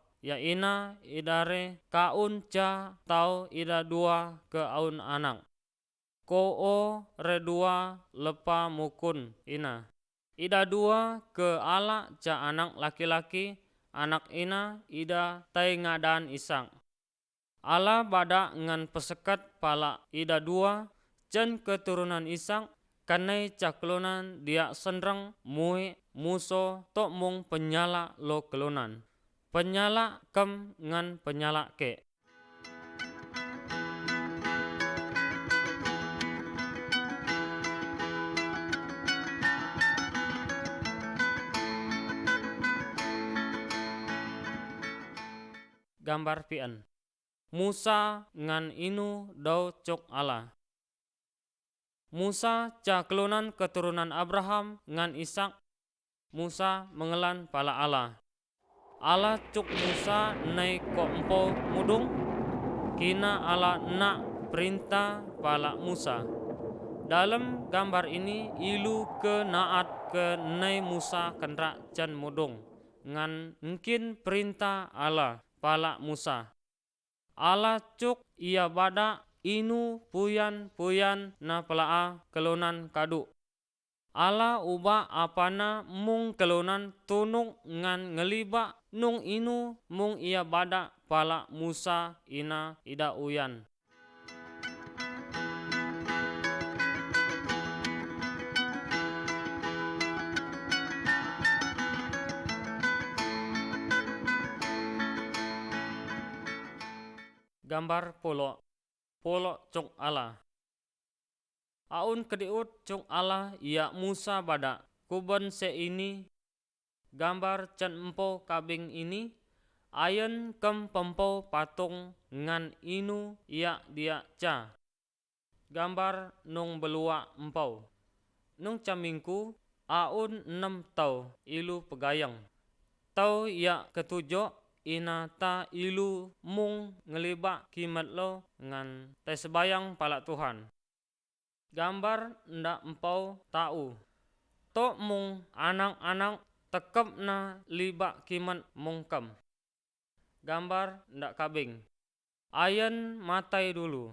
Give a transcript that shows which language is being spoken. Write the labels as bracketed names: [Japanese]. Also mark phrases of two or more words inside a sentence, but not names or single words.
[Mainstream Kenyah] Ya ina idare kaun ca tau ida dua ke aun anak. Redua lepa mukun ina. Ida dua ke ala ca anak laki-laki. Anak ina ida tai ngadan Ishak. Allah badak ngan pesekat pala ida dua cen keturunan Ishak kanai caklunan dia senrang mue muso tok mung penyala lo kelunan. Penyala kem ngan penyala ke. Gambar pian. Musa ngan inu dau cok Allah. Musa ca kelunan keturunan Abraham ngan Ishak. Musa mengelan pala Allah. Allah cuk Musa nai kok empo mudung. Kina Allah nak perintah pala Musa. Dalam gambar ini ilu ke naat ke nai Musa kenrak can mudung. Ngan mungkin perintah Allah pala Musa. Allah cuk ia bada inu puyan na pelaa kelunan kadu. Allah ubah apana mung kelunan tunung ngan ngeliba nung inu mung ia bada pala Musa ina ida uyan. Gambar polo cung Allah. Aun kediut cung Allah ia Musa bada kuben se ini gambar can empo kabing ini ayen kem pempo patung ngan inu ia dia ca gambar nung belua empau nung camingku aun 6 tau ilu pegayang tau ia ketujo ina ta ilu mung ngeliba kimat lo ngan te sebayang pala Tuhan. Gambar ndak empau tau to mung anang-anang tekep na liba kiman mungkem. Gambar ndak kabing ayen matai dulu.